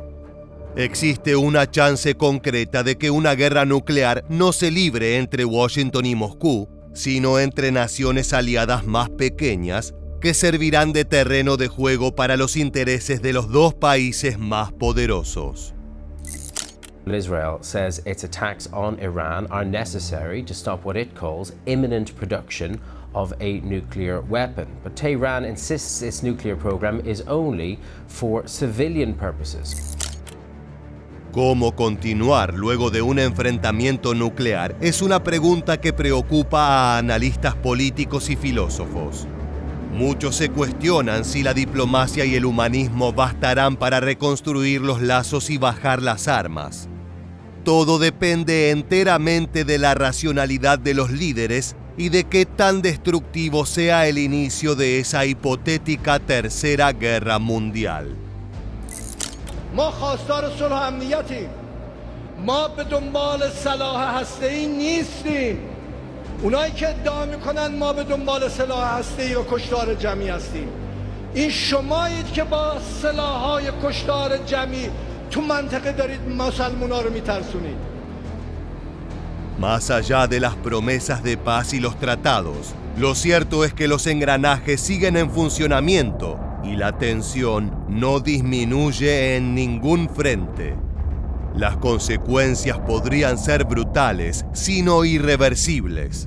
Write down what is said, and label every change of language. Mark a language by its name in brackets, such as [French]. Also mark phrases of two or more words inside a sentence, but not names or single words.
[Spanish] Existe una chance concreta de que una guerra nuclear no se libre entre Washington y Moscú, sino entre naciones aliadas más pequeñas que servirán de terreno de juego para los intereses de los dos países más poderosos. [English] Israel says its attacks on Iran are necessary to stop what it calls imminent production of a nuclear weapon. But Tehran insists its nuclear program is only for civilian purposes. [Spanish] ¿Cómo continuar luego de un enfrentamiento nuclear? Es una pregunta que preocupa a analistas políticos y filósofos. Muchos se cuestionan si la diplomacia y el humanismo bastarán para reconstruir los lazos y bajar las armas. Todo depende enteramente de la racionalidad de los líderes y de qué tan destructivo sea el inicio de esa hipotética tercera guerra mundial. [Persian] ما خواستار صلح و امنیتیم. ما به دنبال سلاح هسته‌ای نیستیم. اونایی که ادعا میکنن ما به دنبال سلاح هسته‌ای و کشتار جمعی هستیم. این شمایید که با سلاح‌های کشتار جمعی تو منطقه دارید مسلمونا رو میترسونید. [Spanish] Más allá de las promesas de paz y los tratados, lo cierto es que los engranajes siguen en funcionamiento y la tensión no disminuye en ningún frente. Las consecuencias podrían ser brutales, sino irreversibles.